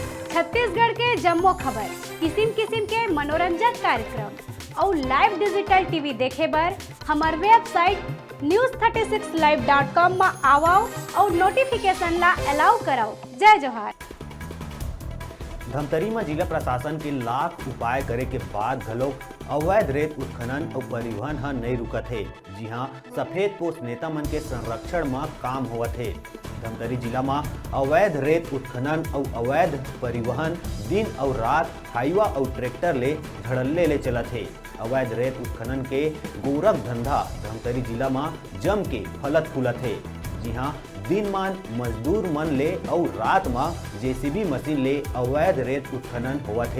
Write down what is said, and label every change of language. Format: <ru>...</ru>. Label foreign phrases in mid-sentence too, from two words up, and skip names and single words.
<hne>छत्तीसगढ़ के जम्मो खबर, किसिम किसिम के मनोरंजक कार्यक्रम और</hne> <en>live digital TV</en> <hne>देखे बर हमार वेबसाइट news36live.com में आओ और नोटिफिकेशन ला अलाउ कराओ। जय जोहार। धमतरी में जिला प्रशासन के लाख उपाय करे के बाद घलोक अवैध रेत उत्खनन और परिवहन ह नहीं रुकत है। जी हाँ, सफेद पोस्ट नेता मन के संरक्षण में काम होवत है। धमतरी जिला में अवैध रेत उत्खनन और अवैध परिवहन दिन और रात हाईवा और ट्रैक्टर ले धड़ल्ले ले चलत है। अवैध रेत उत्खनन के गोरख धंधा धमतरी जिला में जम के फलत फूलत है। जी हाँ, दिन मान मजदूर मन ले और रात में जेसीबी मशीन ले अवैध रेत उत्खनन होवत है।</hne>